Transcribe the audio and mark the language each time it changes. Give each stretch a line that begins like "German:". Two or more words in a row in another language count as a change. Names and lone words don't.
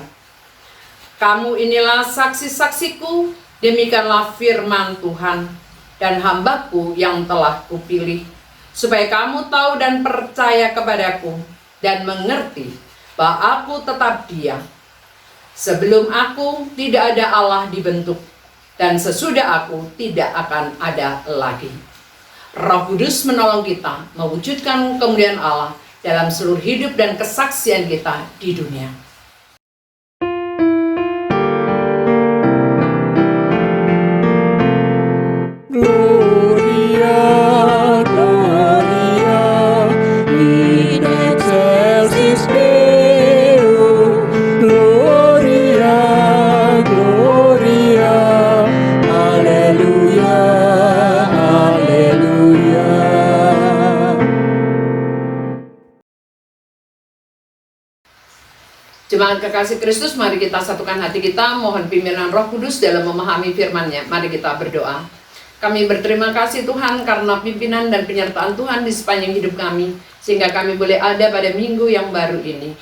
Indonesian: Kamu inilah saksi-saksiku, demikianlah firman Tuhan, dan hambaku yang telah kupilih, supaya kamu tahu dan percaya kepadaku, dan mengerti bahwa aku tetap Dia. Sebelum aku tidak ada Allah dibentuk, dan sesudah aku tidak akan ada lagi. Roh Kudus menolong kita mewujudkan kemuliaan Allah dalam seluruh hidup dan kesaksian kita di dunia.
Latin: Gloria, Gloria, in excelsis Deo. Gloria, Gloria, Alleluia, Alleluia.
Indonesian: Jemaat kekasih Kristus, mari kita satukan hati kita, mohon pimpinan Roh Kudus dalam memahami firman-Nya. Mari kita berdoa. Kami berterima kasih Tuhan karena pimpinan dan penyertaan Tuhan di sepanjang hidup kami, sehingga kami boleh ada pada minggu yang baru ini.